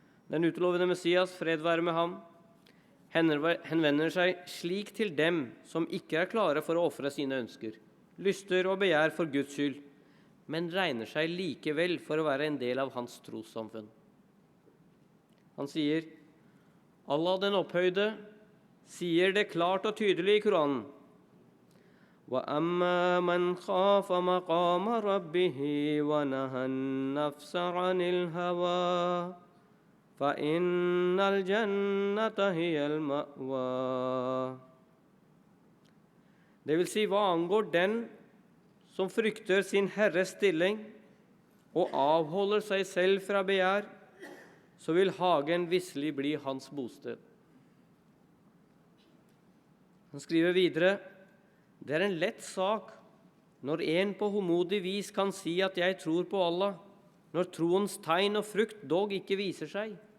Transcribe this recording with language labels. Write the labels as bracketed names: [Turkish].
[Norwegian] Den utlovede Messias, fred være med ham, henvender seg slik til dem som ikke er klare for å ofre sine ønsker, lyster og begjær for Guds skyld, men regner seg likevel for å være en del av hans trossamfunn. Han sier: Allah den opphøyde sier det klart og tydelig i Koranen: [Arabic] وَأَمَّا مَنْ خَافَ مَقَامَ رَبِّهِ وَنَهَى النَّفْسَ عَنِ الْهَوَى فَإِنَّ الْجَنَّةَ هِيَ الْمَأْوَى. [Norwegian] Det vil si, hva angår den som frykter sin Herres stilling og avholder seg selv fra begjær, så vil hagen visselig bli hans bosted. Han skriver videre: det er en lett sak når en på håndmodig vis kan si at jeg tror på Allah, når troens tegn og frukt dog ikke viser seg.